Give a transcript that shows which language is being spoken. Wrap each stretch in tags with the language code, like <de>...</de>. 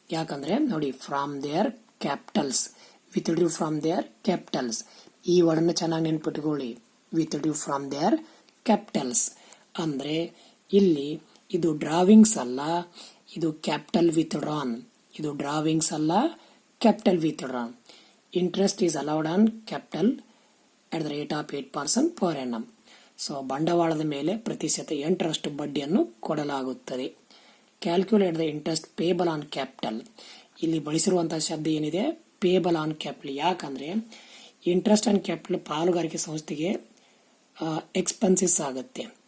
<kn>ಯಾಕಂದ್ರೆ ನೋಡಿ,</kn> <en>From their capitals, withdrew from their capitals.</en> <kn>ಈ ವರ್ಡ್ ಅನ್ನು ಚೆನ್ನಾಗಿ ನೆನ್ಪಿಟ್ಕೊಳ್ಳಿ.</kn> <en>withdrew from their capitals</en> <kn>ಅಂದ್ರೆ ಇಲ್ಲಿ ಇದು ಡ್ರಾವಿಂಗ್ಸ್ ಅಲ್ಲ, ಇದು ಕ್ಯಾಪಿಟಲ್ ವಿತ್ಡ್ರಾನ್. ಇದು ಡ್ರಾವಿಂಗ್ಸ್ ಅಲ್ಲ, capital withdrawn.</kn> <en>Interest is allowed on capital at the rate of 8% per annum.</en> <kn>So ಬಂಡವಾಳದ ಮೇಲೆ ಪ್ರತಿಶತ 8% ಬಡ್ಡಿಯನ್ನು ಕೊಡಲಾಗುತ್ತದೆ.</kn> <en>Calculate the interest payable on capital.</en> <kn>ಇಲ್ಲಿ ಬಳಸಿರುವಂತಹ ಶಬ್ದ ಏನಿದೆ?</kn> <en>Payable on capital.</en> <kn>ಯಾಕಂದ್ರೆ ಇಂಟ್ರೆಸ್ಟ್ ಆನ್ ಕ್ಯಾಪಿಟಲ್ ಪಾಲುಗಾರಿಕೆ ಸಂಸ್ಥೆಗೆ ಎಕ್ಸ್ಪೆನ್ಸಸ್ ಆಗುತ್ತೆ.</kn>